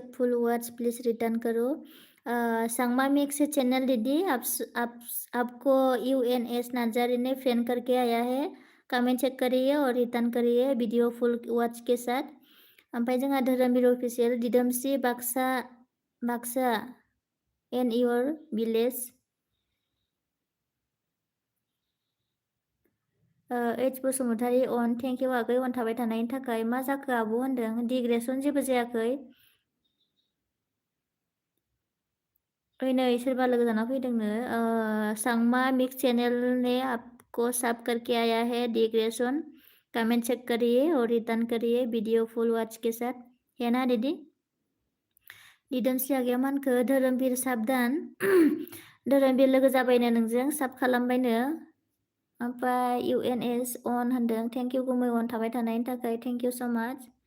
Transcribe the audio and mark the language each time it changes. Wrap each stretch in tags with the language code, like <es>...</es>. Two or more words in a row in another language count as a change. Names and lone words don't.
<en>full words please</en> <hi>रिटर्न करो सांमा मिक्स चैनल दीदी आपको यूएनएस नार्जारी ने फ्रेंड करके आया है कमेंट चेक करिए और रिटर्न करिए वीडियो</hi> <en>full words</en> <hi>के साथ ओमफ्राय जोंहा धोरोमबिर अफिसियेल दिदोमस्रि बाक्सा एन इयर भिलेज एच बसुमतारी अन</hi> <en>thank you</en> <brx>आगै अन थाबाय थानायनि थाखाय मा जाखो आब' होनदों डिग्रेसन जेबो जायाखै ओइ नै सोरबा लोगो जाना फैदोंनो</brx> <hi>सांमा मिक्स चैनल ने आपको सब करके आया है डिग्रेसन कमेंट चेक करिए और रिटर्न करिए वीडियो</hi> <en>full watch</en> <hi>के साथ है ना दीदी दिदोमस्रि</hi> <brx>आगैया मानखो धोरोमबिर साबधान धोरोमबिर लोगो जाबायनो नोंजों साब खालामबायनो ओमफ्राय इउएनएस अन होनदों</brx> <en>thank you</en> <brx>गुमै अन थाबाय थानायनि थाखाय</brx> <en>thank you so much</en>